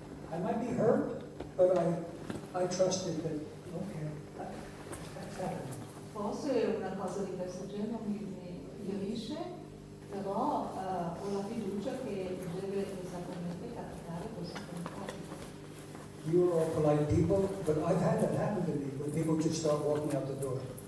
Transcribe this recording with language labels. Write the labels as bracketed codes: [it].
[en] I might be hurt, but I trusted that, okay, that's happening. [it] Forse una cosa di questo genere mi ferisce, però ho la fiducia che deve esattamente capitare così come capita. [en] You are all polite people, but I've had that happen to me, when people just start walking out the door.